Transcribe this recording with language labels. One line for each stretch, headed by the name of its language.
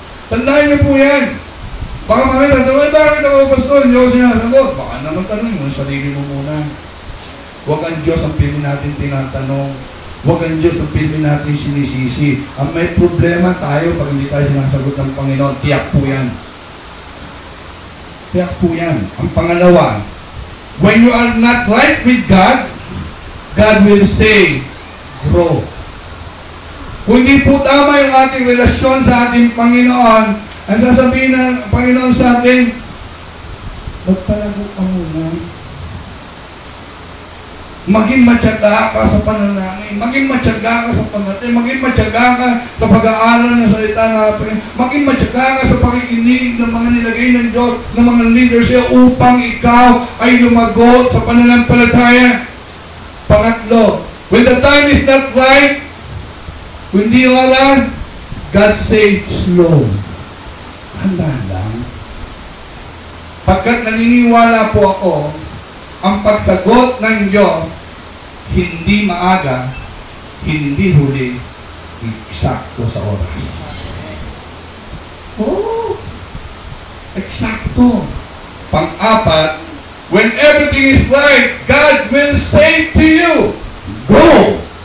Filipino: Tandaan niyo po yan. Baka mamaya, bakit ako, Pastor? Hindi ako sinasagot. Baka naman tanong mo, sarili mo muna. Huwag ang Diyos ang pili natin tinatanong. Huwag ang Diyos ang pili natin sinisisi. Ang may problema tayo pag hindi tayo sinasagot ng Panginoon, tiyak po yan. Tiyak po yan. Ang pangalawa,
English: when you are not right with God, God will say, grow.
Filipino: Kung hindi po tama yung ating relasyon sa ating Panginoon, ang sasabihin ng Panginoon sa atin, magpalago ka muna. Maging matyaga ka sa panalangin, maging matyaga ka sa pagdating, maging matyaga ka sa pag-aaral ng salita natin, maging matyaga ka sa pakikinig ng mga nilagay ng Diyos, ng mga leaders siya upang ikaw ay lumagot sa pananampalataya. Pangatlo,
English: when the time is not right,
Filipino: kundi wala,
English: God say slow.
Filipino: Handa lang. Pagkat naniniwala po ako, ang pagsagot ng Diyos, hindi maaga, hindi huli, eksakto sa oras. Oh, eksakto. Pang-apat,
English: when everything is right, God will say to you, go!